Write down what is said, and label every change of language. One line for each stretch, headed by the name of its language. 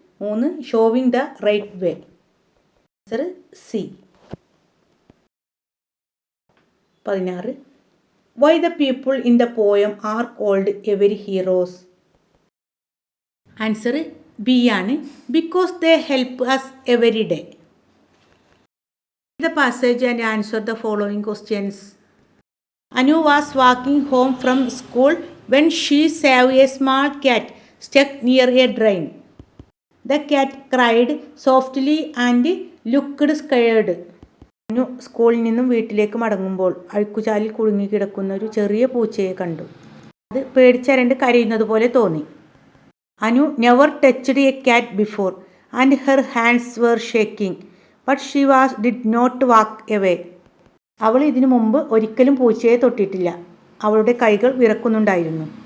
English: 3, showing the right way. Answer C. 16, why the people in the poem are called every heroes. Answer B ആണ്, because they help us every day. The passage and answer the following questions. Anu was walking home from school when she saw a small cat stuck near a drain. The cat cried softly and looked scared.
Malayalam: Anu സ്കൂളിൽ നിന്നും വീട്ടിലേക്ക് മടങ്ങുമ്പോൾ അഴുക്കുചാലിൽ കുടുങ്ങിക്കിടക്കുന്ന ഒരു ചെറിയ പൂച്ചയെ കണ്ടു. അത് പേടിച്ചരണ്ട് കരയുന്നത് പോലെ തോന്നി.
English: Anu never touched a cat before and her hands were shaking. But she did not walk away.
Malayalam: അവൾ ഇതിനു മുമ്പ് ഒരിക്കലും പൂച്ചയെ തൊട്ടിട്ടില്ല. അവളുടെ കൈകൾ വിറക്കുന്നുണ്ടായിരുന്നു.